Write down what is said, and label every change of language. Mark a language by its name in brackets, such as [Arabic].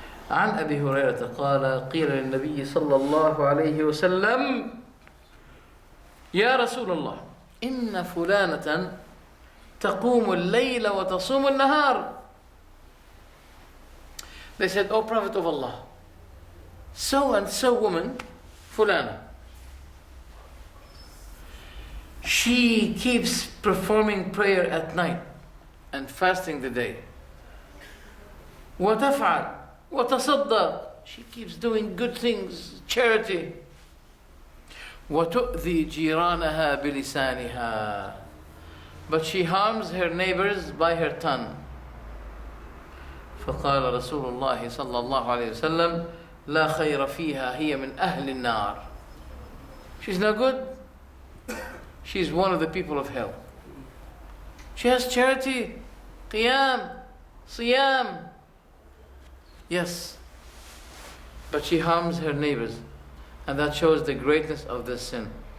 [Arabic] عن أبي هريرة قال قيل للنبي صلى الله عليه وسلم يا رسول الله إن فلانة تقوم الليل وتصوم النهار [English] They said, "O Prophet of Allah, so and so woman, Fulana, she keeps performing prayer at night and fasting the day. [Arabic] وتفعل وتصدق, [English] she keeps doing good things, charity. [Arabic] وتؤذي جيرانها بلسانها, [English] but she harms her neighbors by her tongue." [Arabic] فقال رسول الله صلى الله عليه وسلم: لا خير فيها, هي من أهل النار. [English] She's no good. She's one of the people of hell. She has charity, qiyam, siyam. Yes, but she harms her neighbors, and that shows the greatness of this sin.